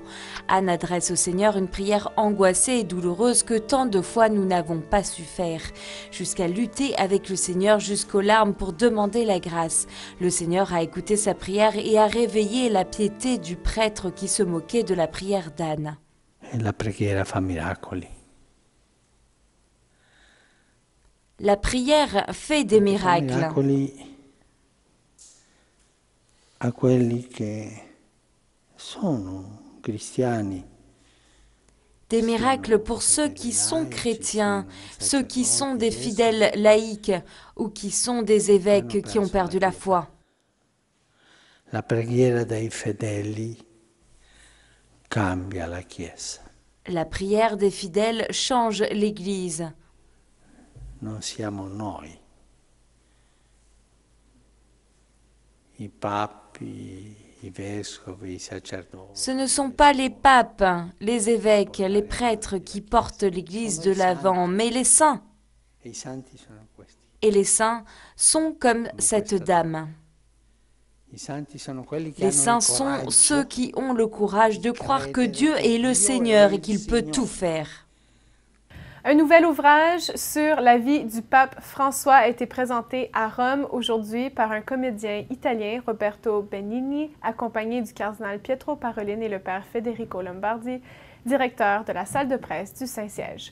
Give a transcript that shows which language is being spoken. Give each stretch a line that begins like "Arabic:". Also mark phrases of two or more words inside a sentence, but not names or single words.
French: Anne adresse au Seigneur une prière angoissée et douloureuse que tant de fois nous n'avons pas su faire, jusqu'à lutter avec le Seigneur jusqu'aux larmes pour demander la grâce. Le Seigneur a écouté sa prière et a réveillé la piété du prêtre qui se moquait de la prière d'Anne.
Italian: La preghiera fa miracoli.
French: La prière fait des miracles.
Italian: Miracoli a quelli che sono cristiani.
French: Des miracles pour ceux qui sont chrétiens, ceux qui sont des fidèles laïcs ou qui sont des évêques qui ont perdu la foi.
Italian: La preghiera dei fedeli cambia la Chiesa.
French: La prière des fidèles change l'Église.
Italian: Non siamo noi, i papi, i vescovi, i sacerdoti.
French: Ce ne sont pas les papes, les évêques, les prêtres qui portent l'Église de l'avant, mais les saints.
Italian: E i santi sono questi.
French: Et les saints sont comme cette dame.
Italian: I santi sono quelli che
French: Les saints sont ceux qui ont le courage de croire que Dieu est le Seigneur et qu'il peut tout faire. Un nouvel ouvrage sur la vie du pape François a été présenté à Rome aujourd'hui par un comédien italien, Roberto Benigni, accompagné du cardinal Pietro Parolin et le père Federico Lombardi, directeur de la salle de presse du Saint-Siège.